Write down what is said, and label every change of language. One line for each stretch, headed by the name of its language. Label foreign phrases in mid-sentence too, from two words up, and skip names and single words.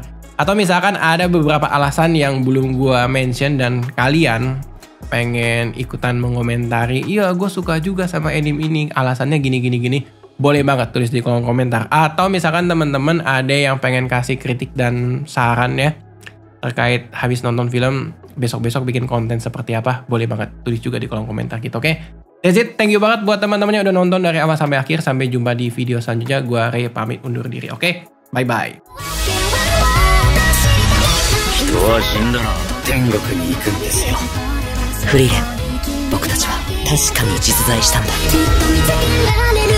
Indonesian: Atau misalkan ada beberapa alasan yang belum gua mention dan kalian pengen ikutan mengomentari, iya gue suka juga sama anime ini, alasannya gini, boleh banget tulis di kolom komentar. Atau misalkan teman-teman ada yang pengen kasih kritik dan saran ya terkait habis nonton film, besok-besok bikin konten seperti apa, boleh banget tulis juga di kolom komentar gitu, oke?
English: That's it, thank you
Indonesian: banget buat teman-teman yang udah nonton dari awal sampai akhir. Sampai jumpa di video selanjutnya. Gua Ray pamit undur diri, oke?
English: Bye-bye.
Japanese: 人は死んだら天国に行くんですよ。フリーレン、僕たちは確かに実在したんだ。